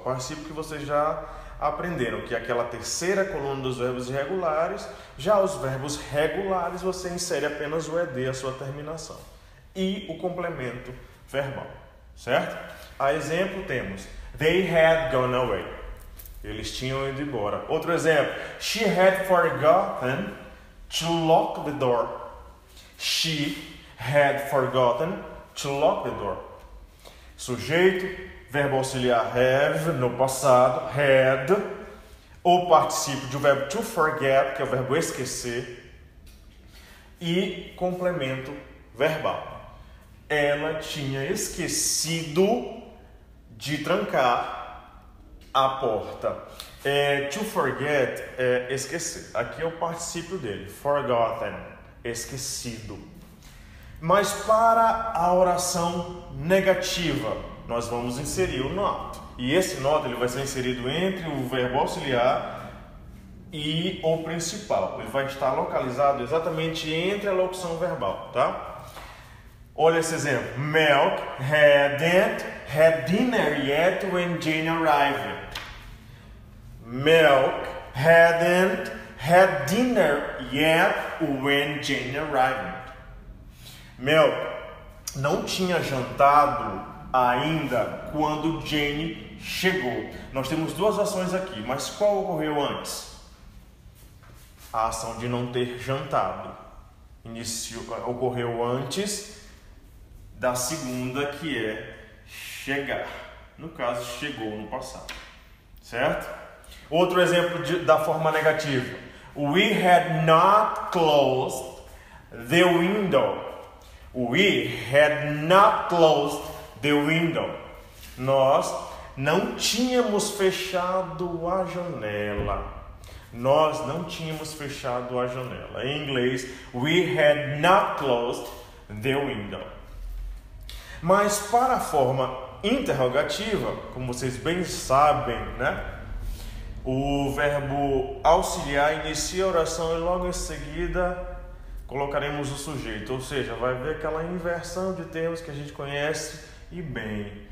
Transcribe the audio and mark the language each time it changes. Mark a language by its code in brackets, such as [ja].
[pt] O particípio que vocês já aprenderam, que é aquela terceira coluna dos verbos irregulares. Já os verbos regulares, você insere apenas o ed, a sua terminação, e o complemento verbal, certo? A exemplo temos [en] They had gone away. [pt] Eles tinham ido embora. Outro exemplo. [en] She had forgotten to lock the door. She had forgotten to lock the door. [pt] Sujeito, verbo auxiliar have, no passado, had. O particípio do verbo to forget, que é o verbo esquecer. E complemento verbal. Ela tinha esquecido de trancar a porta. To forget é esquecer. Aqui é o particípio dele. Forgotten, esquecido. Mas para a oração negativa, nós vamos inserir o not. E esse not ele vai ser inserido entre o verbo auxiliar e o principal. Ele vai estar localizado exatamente entre a locução verbal, tá? Olha esse exemplo. [en] Milk hadn't had dinner yet when Jane arrived. Milk hadn't had dinner yet when Jane arrived. [pt] Milk não tinha jantado ainda quando Jane chegou. Nós temos duas ações aqui, mas qual ocorreu antes? A ação de não ter jantado. Ocorreu antes da segunda, que é chegar. No caso, chegou no passado. Certo? Outro exemplo da forma negativa. [en] We had not closed the window. We had not closed the window. [pt] Nós não tínhamos fechado a janela. Nós não tínhamos fechado a janela. Em inglês, [en] we had not closed the window. [pt] Mas para a forma interrogativa, como vocês bem sabem, né? O verbo auxiliar inicia a oração e logo em seguida colocaremos o sujeito. Ou seja, vai haver aquela inversão de termos que a gente conhece e bem.